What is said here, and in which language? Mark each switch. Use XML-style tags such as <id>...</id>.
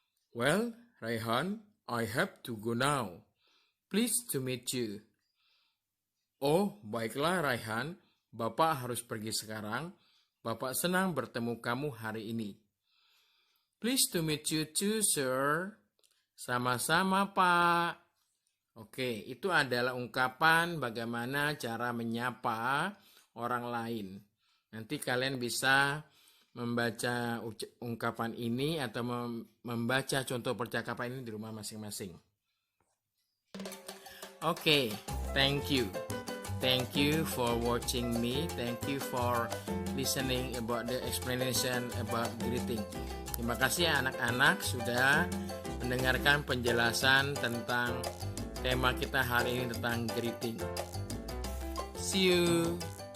<en>Well, Raihan, I have to go now. Pleased to meet you.</en> <id>Oh, baiklah Raihan. Bapak harus pergi sekarang. Bapak senang bertemu kamu hari ini.</id> <en>Pleased to meet you too, sir.</en> <id>Sama-sama, Pak. Oke, itu adalah ungkapan bagaimana cara menyapa orang lain. Nanti kalian bisa membaca ungkapan ini atau membaca contoh percakapan ini di rumah masing-masing.</id> <en>Oke, thank you. Thank you for watching me. Thank you for listening about the explanation about greeting.</en> <id>Terima kasih anak-anak sudah mendengarkan penjelasan tentang tema kita hari ini tentang greeting.</id> <en>See you.</en>